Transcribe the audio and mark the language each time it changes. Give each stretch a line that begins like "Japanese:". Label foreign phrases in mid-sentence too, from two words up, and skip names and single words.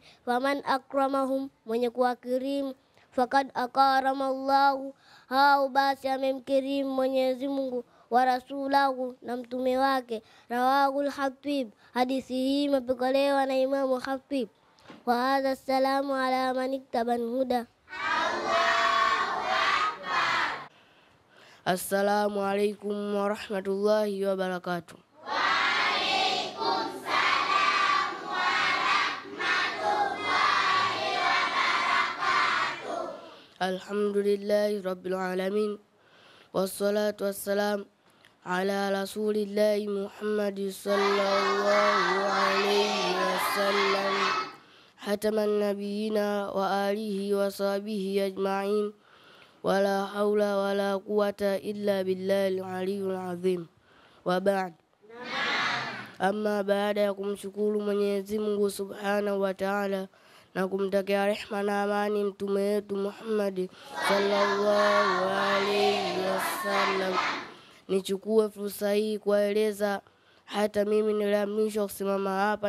Arabic: فمن أكرمهم,
Swahili: mwenye kuwakirimu,
Arabic: فقد أكرم الله,
Swahili: hao basi amemkirimu Mwenyezi Mungu.
Arabic: ورسوله,
Swahili: na mtume wake.
Arabic: رواه الخطيب,
Swahili: hadithi hii imepokelewa na Imamu Khatib.
Arabic: وهذا سلام على من اتبع الهدى. السلام عليكم ورحمة الله وبركاته. وعليكم السلام ورحمة الله وبركاته. الحمد لله رب العالمين والصلاة والسلام على رسول الله محمد صلى الله عليه وسلم. خاتم نبينا وآله وصحبه أجمعين. ولا حول ولا قوة إلا بالله العلي العظيم. وبعد.
Swahili: Amma baada ya kumshukuru Mwenyezi Mungu
Arabic: سبحانه وتعالى
Swahili: na kumtakia rehema na amani mtume wetu Muhammad
Arabic: صلى الله عليه وسلم,
Swahili: nichukue fursa hii kueleza hata mimi niliamrishwa kusimama hapa.